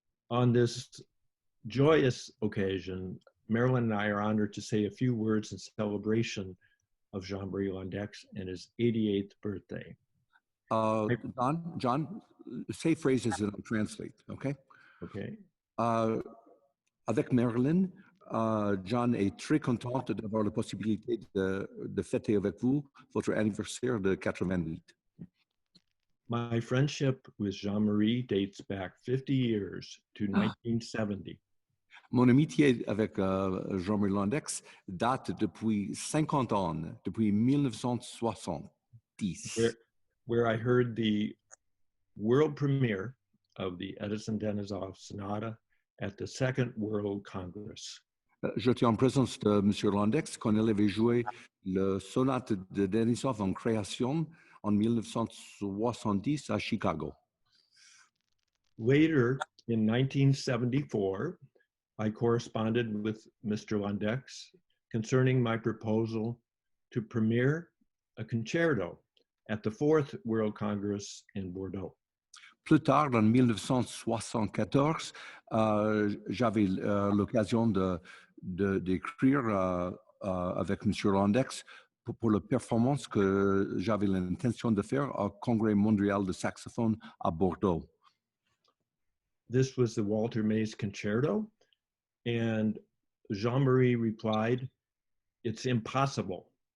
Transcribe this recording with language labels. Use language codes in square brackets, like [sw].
[en] On this joyous occasion, Marilyn and I are honored to say a few words in celebration of Jean-Marie Londeix and his 88th birthday. John, say phrases and I'll translate, okay? Okay. [fr] Avec Marilyn, John est très contente d'avoir la possibilité de fêter avec vous votre anniversaire de 88. [en] My friendship with Jean-Marie dates back 50 years to 1970. [fr] Mon amitié avec Jean-Marie Londeix date depuis 50 ans, depuis 1970. [en] Where I heard the world premiere of the Edison Denisov Sonata at the Second World Congress. [fr] J'étais en présence de M. Londeix quand il avait joué le sonate de Denisov en création en 1970 à Chicago. [en] Later, in 1974, I corresponded with Mr. Londeix concerning my proposal to premiere a concerto at the Fourth World Congress in Bourdeaux. [fr] Plus tard, en 1974, j'avais l'occasion d'écrire avec M. Londeix pour la performance que j'avais l'intention de faire au Congrès mondial de saxophone à Bordeaux. [en] This was the Walter Mays Concerto, and Jean-Marie replied, "It's impossible."